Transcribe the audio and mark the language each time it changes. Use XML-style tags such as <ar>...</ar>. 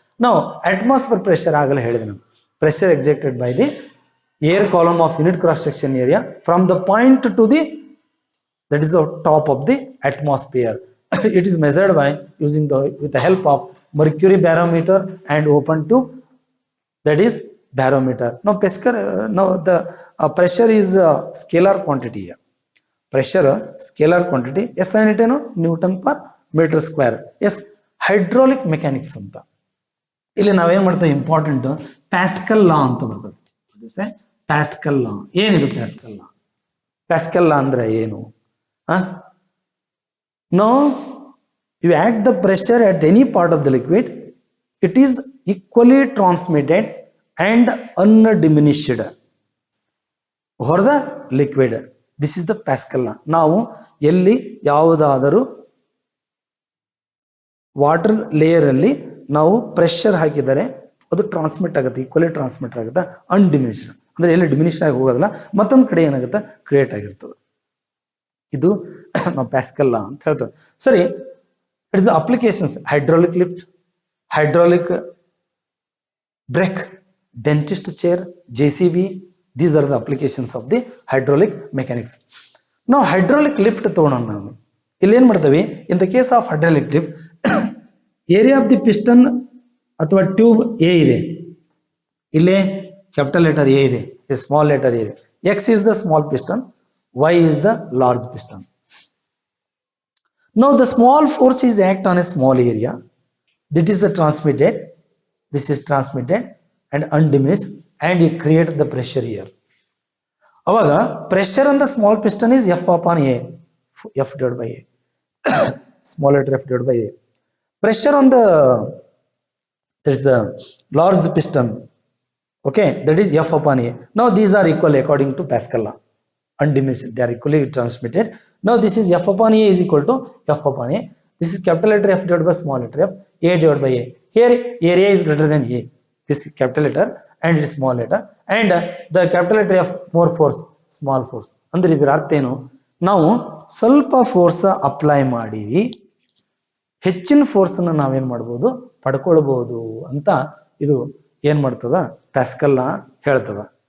<kn>ನಾವು atmosphere pressure ಆಗಲ್ಲ ಹೇಳಿದೆ ನಾನು,</kn> <en>Pressure exerted by the air column of unit cross section area from the point to the, that is the top of the atmosphere. It is measured by using with the help of mercury barometer and open tube, that is barometer. Now the pressure is scalar quantity here. Pressure scalar quantity, S unit</en> <kn>ಏನು</kn> <en>Newton per meter square.</en> <kn>Yes, hydraulic mechanics ಅಂತ ಇಲ್ಲಿ ನಾವೇನ್ ಮಾಡ್ತೇವೆ, important pascal ಲಾ ಅಂತ ಬರ್ತದೆ. Pascal ಲಾ ಏನಿದು? Pascal ಲಾ ಅಂದ್ರೆ ಏನು? No</kn> <en>You add the pressure at any part of the liquid, it is equally transmitted and undiminished over the liquid. This is the Pascal law.</en> <kn>ನಾವು ಎಲ್ಲಿ ಯಾವುದಾದರೂ ವಾಟರ್ ಲೇಯರ್ ಅಲ್ಲಿ ನಾವು ಪ್ರೆಷರ್ ಹಾಕಿದರೆ ಅದು ಟ್ರಾನ್ಸ್ಮಿಟ್ ಆಗುತ್ತೆ, ಈಕ್ವಲಿ ಟ್ರಾನ್ಸ್ಮಿಟ್ ಆಗುತ್ತೆ, ಅನ್ಡಿಮಿನಿಶ್ಡ್ ಅಂದ್ರೆ ಎಲ್ಲಿ ಡಿಮಿನಿಷ್ ಆಗಿ ಹೋಗೋದಿಲ್ಲ, ಮತ್ತೊಂದು ಕಡೆ ಏನಾಗುತ್ತೆ ಕ್ರಿಯೇಟ್ ಆಗಿರ್ತದೆ. ಇದು ನಾವು ಪ್ಯಾಸ್ಕಲ್ ಲಾ ಅಂತ ಹೇಳ್ತೇವೆ. ಸರಿ,</kn> <en>it is applications:</en> <kn>hydraulic lift, hydraulic break, dentist chair, JCB.</kn> <en>These are the applications of the hydraulic mechanics. Now hydraulic lift</en> <kn>ತಗೊಳ್ಳೋಣ. ನಾವು ಇಲ್ಲಿ ಏನ್ ಮಾಡ್ತೇವೆ,</kn> <en>in the case of hydraulic lift,</en> <kn>area of the piston ಅಥವಾ tube A ಇದೆ, ಇಲ್ಲಿ capital letter A ಇದೆ, small letter A ಇದೆ.</kn> <en>X is the small piston, Y is the large piston. Now the small force is act on a small area, that is transmitted, this is transmitted and undiminished, and you create the pressure here.</en> <kn>ಅವಾಗ</kn> <en>pressure on the small piston is F upon A, F divided by A, small letter F divided by A. Pressure on the, that is the large piston, okay, that is F upon A. Now these are equal according to Pascal law, undiminished, they are equally transmitted. Now this is F upon A is equal to F upon A. This is capital letter F divided by small letter F, A divided by A. Here area is greater than A, this is capital letter and it is small letter, and the capital letter F more force, small force.</en> <kn>ಅಂದ್ರೆ ಇದರ ಅರ್ಥ ಏನು, ನಾವು ಸ್ವಲ್ಪ force apply ಮಾಡಿ ಹೆಚ್ಚಿನ force ಅನ್ನು ನಾವೇನ್ ಮಾಡಬಹುದು, ಪಡ್ಕೊಳ್ಬಹುದು ಅಂತ ಇದು ಏನ್ ಮಾಡ್ತದ, ಪ್ಯಾಸ್ಕಲ್ ಲಾ ಹೇಳ್ತದ.</kn>